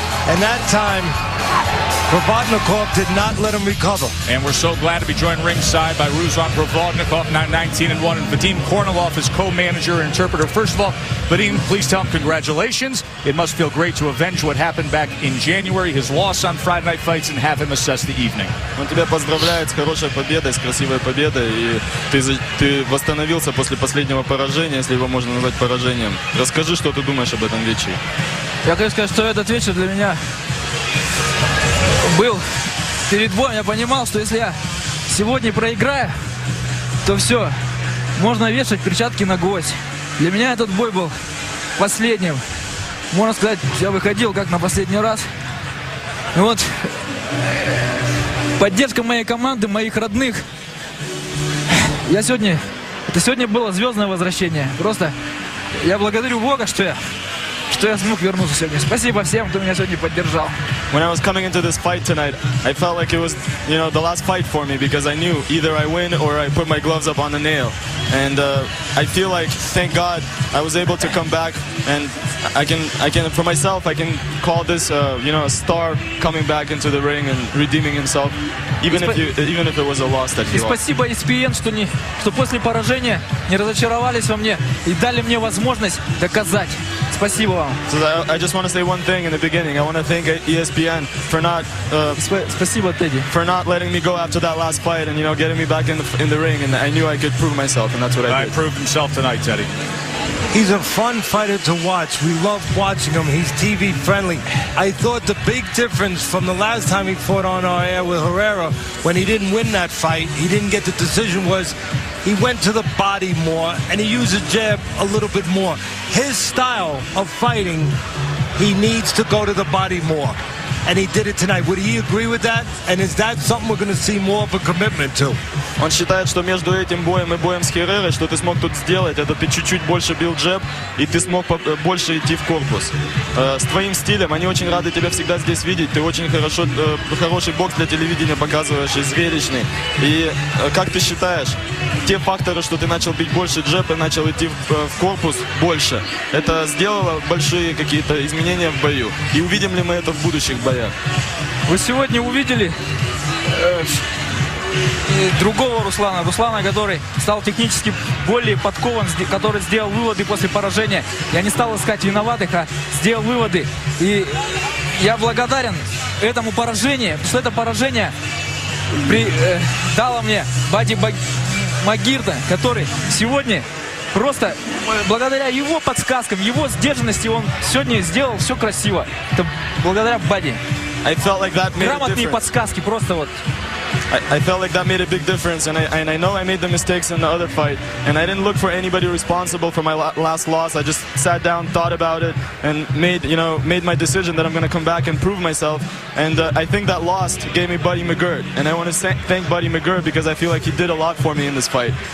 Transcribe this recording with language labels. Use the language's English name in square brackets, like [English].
[English] And that time, Provodnikov did not let him recover. And we're so glad to be joined ringside by Ruslan Provodnikov, now 19-1, and Vadim Kornilov, his co-manager and interpreter. First of all, Vadim, please tell him congratulations. It must feel great to avenge what happened back in January, his loss on Friday Night Fights, and have him assess the evening. [Russian] Он тебя поздравляет с хорошей победой, с красивой победой. И ты восстановился после последнего поражения, если его можно назвать поражением. Расскажи, что ты думаешь об этом вечере. Я хочу сказать, что этот вечер для меня был перед боем. Я понимал, что если я сегодня проиграю, то все, можно вешать перчатки на гвоздь. Для меня этот бой был последним. Можно сказать, я выходил как на последний раз. И вот поддержка моей команды, моих родных. Это сегодня было звездное возвращение. Просто я благодарю Бога, что я смог вернуться сегодня. Спасибо всем, кто меня сегодня поддержал. [English] When I was coming into this fight tonight, I felt like it was, the last fight for me, because I knew either I win or I put my gloves up on the nail. And I feel like, thank God, I was able to come back, and I can for myself, I can call this, a star coming back into the ring and redeeming himself, even if it was a loss that he lost. [Russian] И спасибо ESPN, что после поражения не разочаровались во мне и дали мне возможность доказать. Спасибо вам. [English] So I just want to say one thing in the beginning. I want to thank ESPN for not [Russian] Спасибо, Teddy. [English] For not letting me go after that last fight and getting me back in the ring, and I knew I could prove myself, and that's what I did. I proved himself tonight, Teddy. He's a fun fighter to watch. We love watching him. He's TV friendly. I thought the big difference from the last time he fought on our air with Herrera, when he didn't win that fight, he didn't get the decision, was he went to the body more and he used the jab a little bit more. His style of fighting, he needs to go to the body more. And he did it tonight. Would he agree with that? And is that something we're going to see more of a commitment to? [Russian] Он считает, что между этим боем и боем с Херрерой, что ты смог тут сделать, это ты чуть-чуть больше бил джеб, и ты смог больше идти в корпус. С твоим стилем, они очень рады тебя всегда здесь видеть. Ты очень хороший бокс для телевидения показываешь, и зрелищный. И как ты считаешь, те факторы, что ты начал бить больше джеб и начал идти в корпус больше, это сделало большие какие-то изменения в бою? И увидим ли мы это в будущих боях? Вы сегодня увидели другого Руслана, который стал технически более подкован, который сделал выводы после поражения. Я не стал искать виноватых, а сделал выводы. И я благодарен этому поражению, потому что это поражение дало мне Бади Магирда, который сегодня просто благодаря его подсказкам, его сдержанности, он сегодня сделал все красиво. Это благодаря Бади. Грамотные подсказки, просто вот. [English] I felt like that made a big difference, and I know I made the mistakes in the other fight, and I didn't look for anybody responsible for my last loss. I just sat down, thought about it, and made my decision that I'm going to come back and prove myself. And I think that loss gave me Buddy McGirt, and I want to thank Buddy McGirt because I feel like he did a lot for me in this fight.